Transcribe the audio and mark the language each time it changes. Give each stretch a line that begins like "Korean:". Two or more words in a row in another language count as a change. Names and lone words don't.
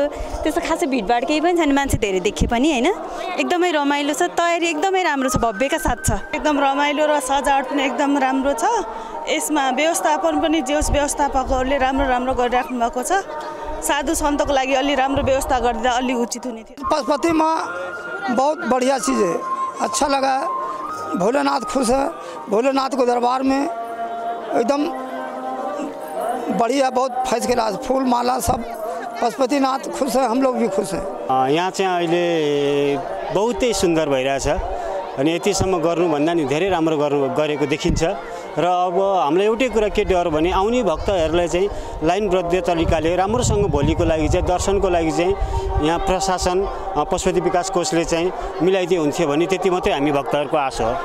Nepali: त्यस्तो खासै भिडभाड केही पनि छैन, मान्छे धेरै देखे पनि होइन। एकदमै रमाइलो छ, तयारी एकदमै राम्रो छ, भव्यका साथ छ। एकदम रमाइलो र सजावट पनि एकदम राम्रो छ। यसमा व्यवस्थापन पनि जोस् व्यवस्थापकहरूले राम्रो राम्रो गरिराख्नु भएको छ। साधु सन्तको लागि अलि राम्रो व्यवस्था गरिदिँदा अलि उचित हुने थियो।
Hindi: पशुपति में बहुत बढ़िया चीज़ है, अच्छा लगा। भोलेनाथ खुश है, भोलेनाथ को दरबार में एकदम बढ़िया, बहुत फैस के राज, फूल माला सब, पशुपतिनाथ खुश है, हम लोग भी खुश हैं।
Nepali: यहाँ चाहिँ अहिले बहुतै सुन्दर भइरहेछ अनि यतिसम्म गर्नुभन्दा नि धेरै राम्रो गरेको देखिन्छ र अब हामीलाई एउटै कुरा के डर भने आउने भक्तहरूलाई चाहिँ लाइनबद्ध तरिकाले राम्रोसँग भोलिको लागि चाहिँ दर्शनको लागि चाहिँ यहाँ प्रशासन पशुपति विकास कोषले चाहिँ मिलाइदिए हुन्थ्यो भने त्यति मात्रै हामी भक्तहरूको आशा हो।